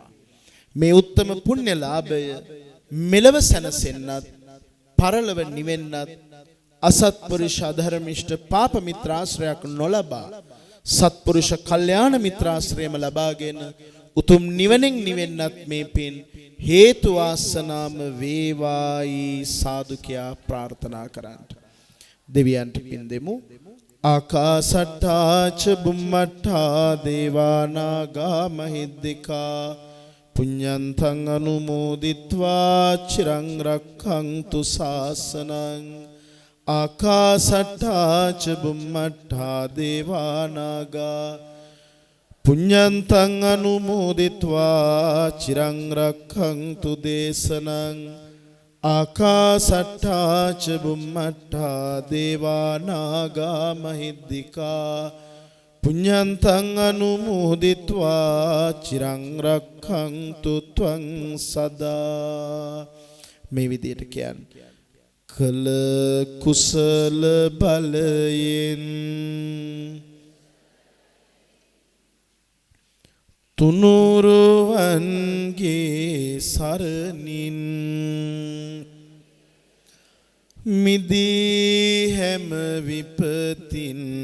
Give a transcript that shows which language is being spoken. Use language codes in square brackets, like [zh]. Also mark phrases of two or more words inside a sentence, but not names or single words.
[si] මේ උත්තම පුණ්‍ය ලාභය මෙලව සැනසෙන්නත් පරලොව නිවෙන්නත් අසත්පුරුෂ අධර්මිෂ්ඨ පාප මිත්‍රාශ්‍රයක් නොලබා සත්පුරුෂ කල්යාණ මිත්‍රාශ්‍රයම ලබාගෙන උතුම් නිවනෙන් නිවෙන්නත් මේ පින් හේතු වාසනාම වේවායි සාදු කියා ප්‍රාර්ථනා කරන්ට දෙවියන්ට පින් දෙමු. [pi] ආකාසට්ටා ච බුම්මට්ටා දේවා නාග මහිද්దికා පුඤ්ඤන්තං අනුමෝදිත්වා චිරං රක්ඛන්තු ශාසනං. ආකාසට්ටා ච බුම්මට්ටා දේවා නාග පුඤ්ඤන්තං අනුමෝදිත්වා චිරං රක්ඛන්තු දේශනං. ආකාසට්ටා ච බුම්මට්ටා දේවා නාග මහිද්దికා පුඤ්ඤන්තං අනුමෝදිත්වා චිරං රක්ඛන්තු ත්වං සදා. [si] මේ විදියට කියන්නේ කළ කුසල බලයෙන් තුනුරුවන්ගේ සරණින් මිදී හැම විපතින්